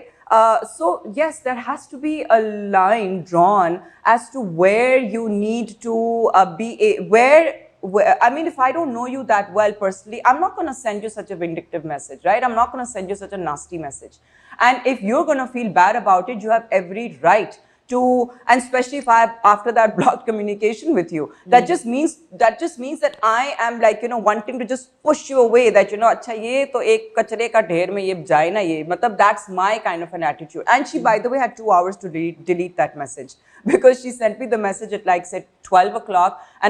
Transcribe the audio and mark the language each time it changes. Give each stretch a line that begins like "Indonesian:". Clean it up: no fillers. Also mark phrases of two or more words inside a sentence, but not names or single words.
English: So yes, there has to be a line drawn as to where you need to where, I mean, if I don't know you that well personally, I'm not going to send you such a vindictive message, right? I'm not going to send you such a nasty message. And if you're going to feel bad about it, you have every right to, and especially if I have after that blocked communication with you, that just means that I am, like, you know, wanting to just push you away, that, you know,
Hindi: अच्छा ये तो एक कचरे का ढेर में ये जाए ना ये,
English: matlab that's my kind of an attitude. And she, by the way, had 2 hours to delete that message, because she sent me the message at, like, say 12 o'clock, and